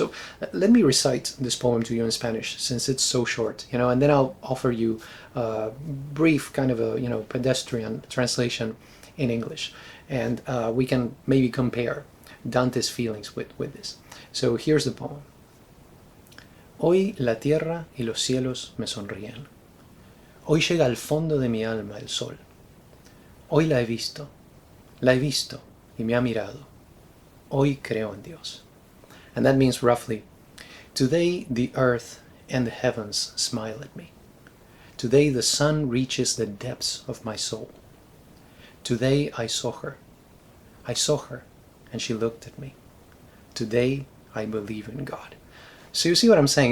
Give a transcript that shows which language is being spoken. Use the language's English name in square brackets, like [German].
[English] So let me recite this poem to you in Spanish, since it's so short, you know, and then I'll offer you a brief kind of a, you know, pedestrian translation in English, and we can maybe compare Dante's feelings with this. So here's the poem. [Spanish] Hoy la tierra y los cielos me sonríen. Hoy llega al fondo de mi alma el sol. Hoy la he visto y me ha mirado. Hoy creo en Dios. [English] And that means roughly, today the earth and the heavens smile at me. Today the sun reaches the depths of my soul. Today I saw her. I saw her and she looked at me. Today I believe in God. So you see what I'm saying?